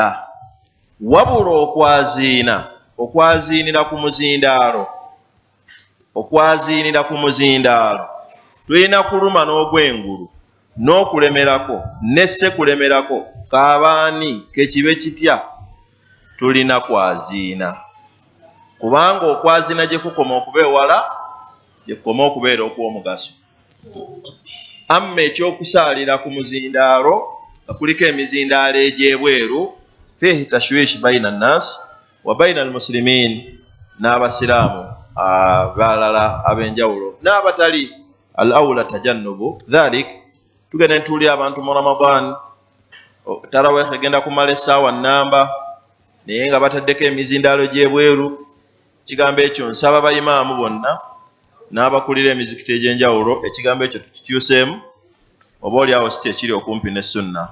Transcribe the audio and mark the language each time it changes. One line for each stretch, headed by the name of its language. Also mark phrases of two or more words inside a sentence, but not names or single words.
Ganda: Wabula okwaziinira ku muzindaalo, tulina kuluma n'ogwengulu n'okulemerako n'essekulemerako kaabaani kekibe kitya, tulina kwaziina. Kubanga okwaziina gye kukoma okuba ewala, gye kukoma okubeera okw'omugaso. Amma ekyokusaalira ku muzindaalo nga kuliko emizindaalo egy'ebweru,
Arabic: فيه تشويش بين الناس وبين المسلمين,
Ganda: n'abasiraamu abalala ab'enjawulo n'abatali,
Arabic: الأولى تجنب ذلك.
Ganda: Tugenda ntuulira abantu mu Ramadan, taraweeh egenda kumala essaawa nnamba naye nga bataddeko emizindaalo gy'ebweru. Ekigambo ekyo nsaba bayimaamu bonna n'abakulira emizikiti egy'enjawulo, ekigambo ekyo tukikyuseemu, oba oli awo si ekiri okumpi ne sunna.